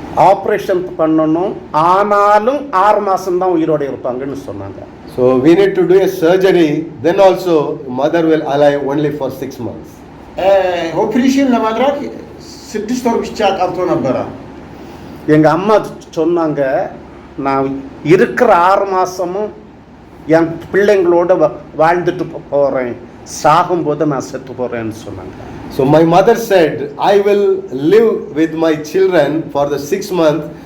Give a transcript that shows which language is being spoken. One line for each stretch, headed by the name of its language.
Tamil: Operation பண்ணனும், ஆனாலும் 6 மாசம் தான் உயிரோட இருப்பாங்கன்னு சொன்னாங்க.
English: So we need to do a surgery, then also mother will alive only for 6 months.
Amharic: ኦፕሬሽን ለማድረግ 6 ወር ብቻ ቀርቶ ነበረ።
Tamil: எங்க அம்மா சொன்னாங்க, நான் இருக்கிற 6 மாசமும் என் பிள்ளைங்களோட வாழ்ந்துட்டு போறேன், சாகும்போது நான் செத்து போறேன்னு சொன்னாங்க.
English: So my mother said, I will live with my children for the 6 months.